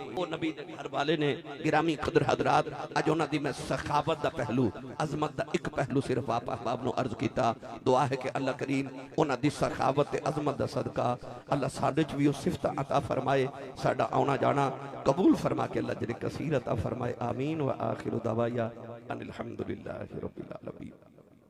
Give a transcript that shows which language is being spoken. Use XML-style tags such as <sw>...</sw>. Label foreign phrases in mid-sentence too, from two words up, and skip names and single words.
<pa>او نبی دے گھر والے نیں گرامی قدر حضرات اج اوہناں دی میں سخاوت دا پہلو، عظمت دا اک پہلو صرف آپ احباب نوں عرض کیتا. دعا اے کہ اللہ کریم اوہناں دی سخاوت تے عظمت دا صدقہ اللہ ساڈے چ وی او صفت عطا فرمائے، ساڈا آنا جانا قبول فرما کے اللہ اجرِ کثیر عطا فرمائے.</pa> <ar>آمين وآخر دعوانا أن الحمد لله رب العالمين.</ar>